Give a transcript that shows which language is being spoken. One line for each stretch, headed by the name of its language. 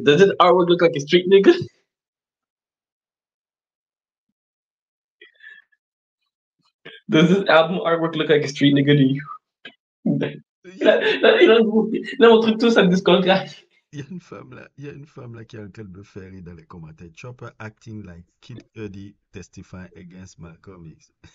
English: Does this artwork look like a street nigga? Does this album artwork look like a street nigga to you?
French: Il a montré tout sa discographie. Il y a une femme là, il y a une femme là qui est en train de me faire rire dans les commentaires.
English: Chopper acting like Kid Cudi testifying against Malcolm X.